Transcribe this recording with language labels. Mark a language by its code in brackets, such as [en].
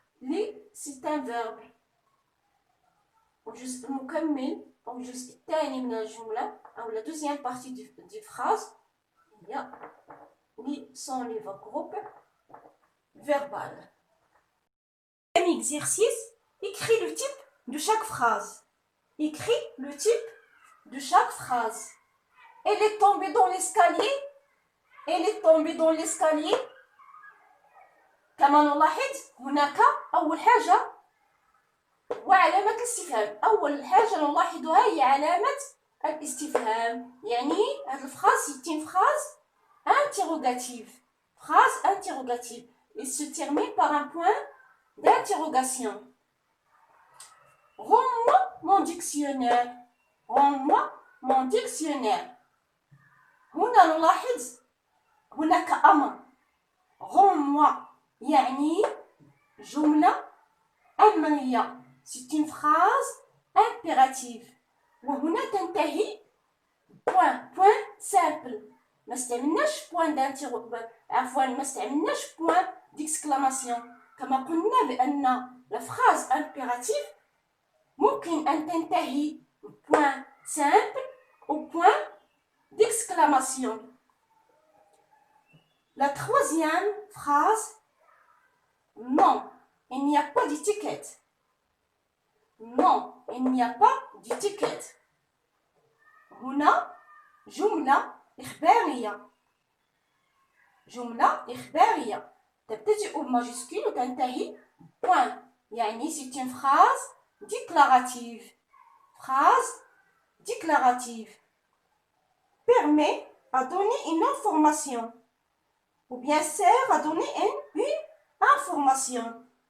[fr] Li, c'est un verbe. [ar] الجزء المكمل أو الجزء الثاني من الجملة أو [fr] la deuxième partie du phrase, il y a lit son livre, groupe verbal. Deuxième exercice, écris le type de chaque phrase. Écris le type de chaque phrase. Elle est tombée dans l'escalier. Elle est tombée dans l'escalier. [ar] كما نلاحظ هناك أول حاجة وعلامة الاستفهام. أول حاجة نلاحظها هي علامة الاستفهام. يعني هذه الفراز [fr] c'est une phrase interrogative. Phrase interrogative. Elle se termine par un point d'interrogation. Rends-moi mon dictionnaire. Rends-moi mon dictionnaire. [ar] هنا نلاحظ هناك أمر. [fr] Rends-moi [ar] يعني جملة أمرية. [fr] C'est une phrase impérative. [ar] وهنا تنتهي [fr] point simple. [ar] ما استعملناش point d'exclamation. كما قلنا بأن [fr] la phrase impérative [ar] ممكن أن تنتهي [fr] point simple au point d'exclamation. La troisième phrase, non, il n'y a pas d'étiquette. Non, il n'y a pas d'étiquette. [ar] هنا جملة إخبارية. جملة إخبارية تبتدئ بماجسكول وتنتهي point. [fr] يعني c'est une phrase déclarative. Phrase déclarative permet à donner une information ou bien sert à donner une information.